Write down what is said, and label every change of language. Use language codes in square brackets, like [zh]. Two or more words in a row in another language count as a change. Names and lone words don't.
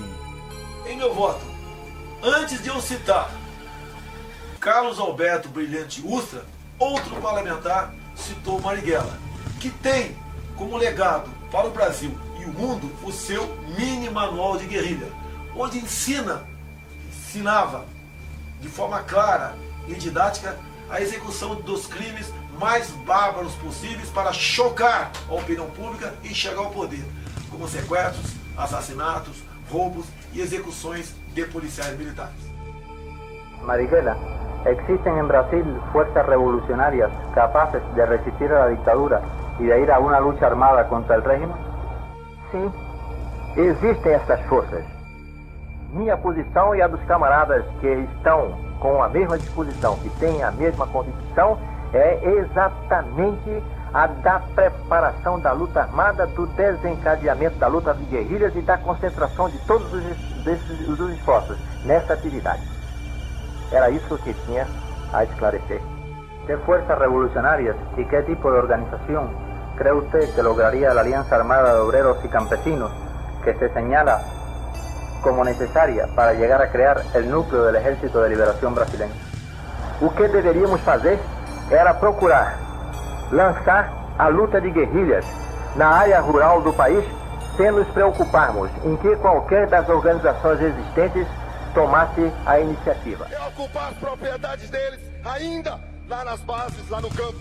[pt] Em meu voto, antes de eu citar Carlos Alberto Brilhante Ustra, outro parlamentar citou Marighella, que tem como legado para o Brasil e o mundo o seu mini manual de guerrilha, onde ensinava de forma clara e didática a execução dos crimes mais bárbaros possíveis para chocar a opinião pública e chegar ao poder, como sequestros, assassinatos, roubos [es] y execuciones de policiales militares. Marighella, existen en Brasil fuerzas revolucionarias capaces de resistir a la dictadura y de ir a una lucha armada contra el régimen? [pt] Sim, existem estas forças. Minha posição e a dos camaradas que estão com a mesma disposição, que têm a mesma convicção, é exatamente a da preparação da luta armada, do desencadeamento da luta de guerrilhas e da concentração de todos os esforços nessa atividade. Era isso que tinha a esclarecer. [es] ¿Qué fuerzas revolucionarias y qué tipo de organización cree usted que lograría la Alianza Armada de Obreros y Campesinos que se señala como necesaria para llegar a crear el núcleo del Ejército de Liberación brasileño? [pt] O que deveríamos fazer era procurar lançar a luta de guerrilhas na área rural do país, sem nos preocuparmos em que qualquer das organizações existentes tomasse a iniciativa. É ocupar as propriedades deles ainda lá nas bases, lá no campo.